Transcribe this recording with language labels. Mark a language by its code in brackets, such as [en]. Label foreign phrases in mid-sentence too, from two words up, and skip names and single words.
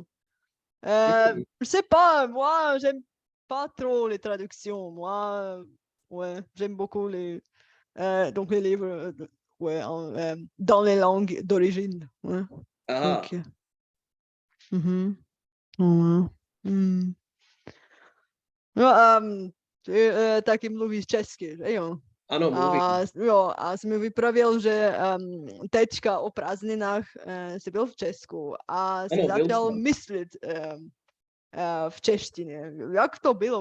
[fr] mhm. Je sais pas, moi, j'aime pas trop les traductions. Moi, ouais, j'aime beaucoup donc les livres ouais, dans les langues d'origine. Ouais. Ah, Donc, mhm, ouais. Mm. [cs] No, taky mluvíš česky, že jo? ano, mluvím. A jsi mi vypravil, že teďka o prázdninách jsi byl v Česku a jsi Ano, byl začal jsem. myslet v češtině. Jak to bylo?